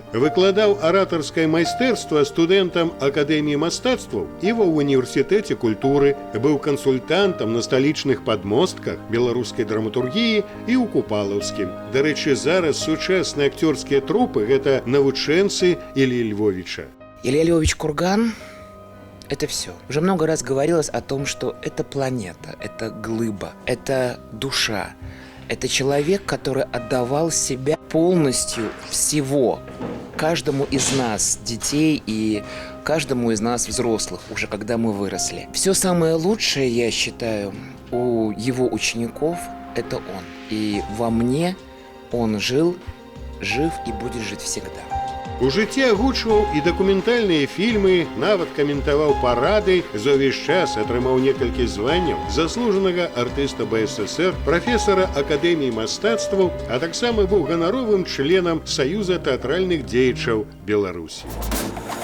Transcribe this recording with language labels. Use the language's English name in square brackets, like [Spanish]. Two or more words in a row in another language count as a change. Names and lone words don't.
[Belarusian] Выкладаў аратарскае майстэрства студэнтам Акадэміі мастацтваў і ва ўніверсітэце культуры, быў кансультантам на сталічных падмостках беларускай драматургіі і ў Купалаўскім. Дарэчы, зараз сучасныя акцёрскія трупы гэта навучэнцы Іллі Львовіча. [Russian] Илья Львович Курган — это все. Уже много раз говорилось о том, что это планета, это глыба, это душа. Это человек, который отдавал себя полностью всего каждому из нас, детей, и каждому из нас, взрослых, уже когда мы выросли. Все самое лучшее, я считаю, у его учеников — это он. И во мне он жил, жив и будет жить всегда. [Belarusian] У жыцці агучваў і дакументальныя фільмы, нават каментаваў парады, за ўвесь час атрымаў некалькі званняў заслужанага артыста БССР, прафесара Акадэміі мастацтваў, а таксама быў ганаровым членам Саюза тэатральных дзеячаў Беларусі.